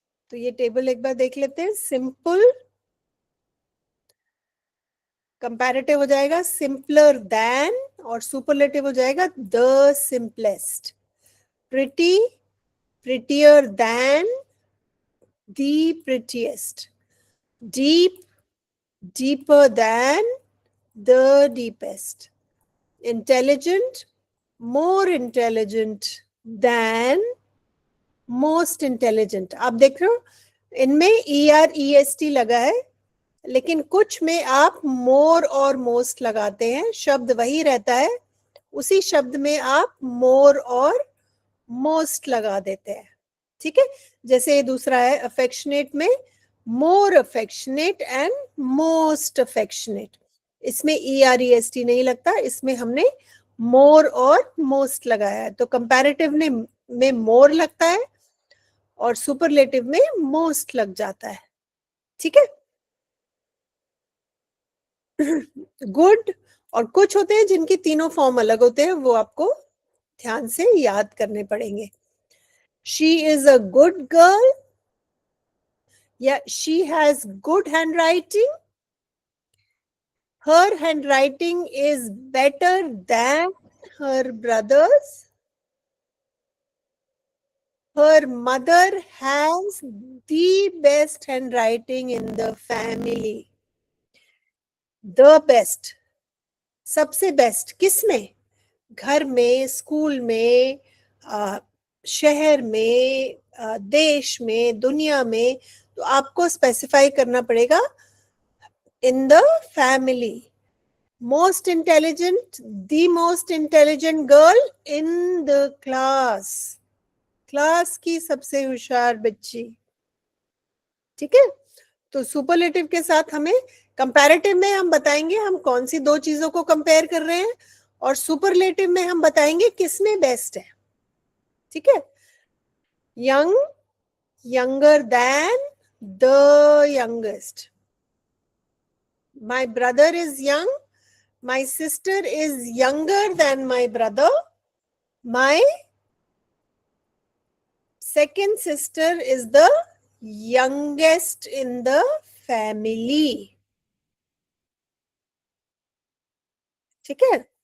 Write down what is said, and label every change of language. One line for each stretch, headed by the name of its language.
Hindi: तो ये टेबल एक बार देख लेते हैं। सिंपल कंपैरेटिव हो जाएगा
English: simpler than,
Hindi: और सुपरलेटिव हो जाएगा
English: The simplest. Pretty, prettier than, the prettiest. Deep, deeper than, the deepest. Intelligent, more intelligent than, most intelligent,
Hindi: आप देख रहे हो इनमें EREST लगा है, लेकिन कुछ में आप मोर और मोस्ट लगाते हैं, शब्द वही रहता है, उसी शब्द में आप मोर और मोस्ट लगा देते हैं, ठीक है। जैसे ये दूसरा है अफेक्शनेट में
English: more affectionate and most affectionate,
Hindi: इसमें EREST नहीं लगता, इसमें हमने मोर और मोस्ट लगाया है। तो कंपैरेटिव में मोर लगता है और सुपरलेटिव में मोस्ट लग जाता है, ठीक है। गुड, और कुछ होते हैं जिनकी तीनों फॉर्म अलग होते हैं, वो आपको ध्यान से याद करने पड़ेंगे।
English: She is a good girl, या she has good handwriting, her handwriting is better than her brother's, her mother has the best handwriting in the family. The best,
Hindi: सबसे बेस्ट किसमें? घर में, स्कूल में, शहर में, देश में, दुनिया में। तो आपको स्पेसिफाई करना पड़ेगा
English: In the family. Most intelligent, the most intelligent girl in the class,
Hindi: class की सबसे होशियार बच्ची, ठीक है। तो सुपरलेटिव के साथ हमें, कंपैरेटिव में हम बताएंगे हम कौन सी दो चीजों को कंपेयर कर रहे हैं, और सुपरलेटिव में हम बताएंगे किसमें बेस्ट है, ठीक है।
English: Young, younger than the youngest. My brother is young, my sister is younger than my brother, my second sister is the youngest in the family,
Hindi: ठीक है।